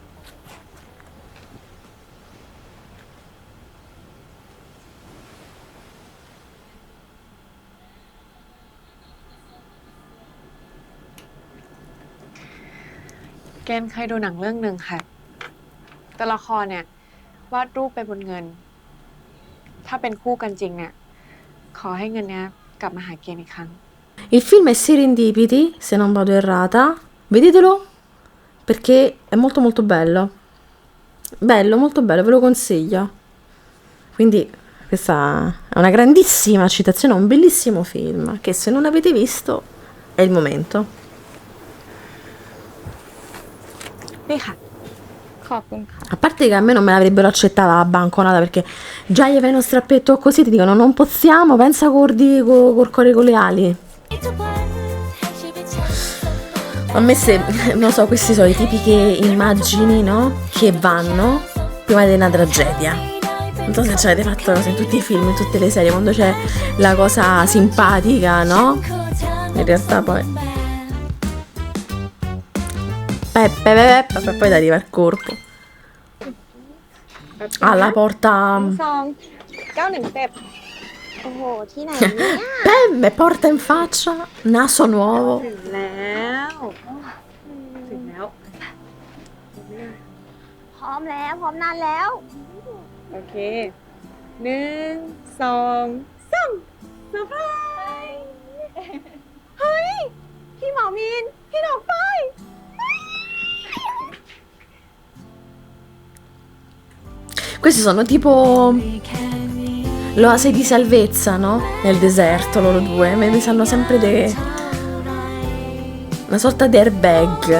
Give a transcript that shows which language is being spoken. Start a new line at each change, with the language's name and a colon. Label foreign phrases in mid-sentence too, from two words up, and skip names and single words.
Thai: เกณฑ์เคยดูหนังเรื่องหนึ่งค่ะตัวละครเนี่ยวาดรูปไปบนเงิน ถ้าเป็นคู่กันจริงเนี่ยขอให้เงินเนี้ยกลับมาหาเกณฑ์อีกครั้ง
Italian: Il film è Serendipity, se non vado errata. Vedetelo perché è molto molto bello. Bello, molto bello, ve lo consiglio. Quindi questa è una grandissima citazione, un bellissimo film che se non avete visto è il momento.
Thai: นี่ค่ะ ขอบคุณค่ะ
Italian: A parte che a me non me l'avrebbero accettata la banconata perché già gli fai uno strappetto così ti dicono non possiamo, pensa col cuore con le ali. A me se, non so, queste sono le tipiche immagini, no? Che vanno prima di una tragedia. Non so se ci avete fatto in tutti i film, in tutte le serie, quando c'è la cosa simpatica, no? In realtà poi... Peppe, poi arriva il corpo. Alla porta...
Thai: ซอง917โอ้โห ที่ไหนเนี่ย
Italian: Peppe, porta in faccia, naso nuovo.
Thai: ถึงแล้วถึงแล้ว พร้อมแล้ว พร้อมนานแล้ว โอเค1 2 3เซอร์ไพรส์ เฮ้ย พี่หมอมีน พี่ดอกไฟ
Italian: Questi sono tipo l'oasi di salvezza, no? Nel deserto, loro due. Mi sanno sempre una sorta di airbag.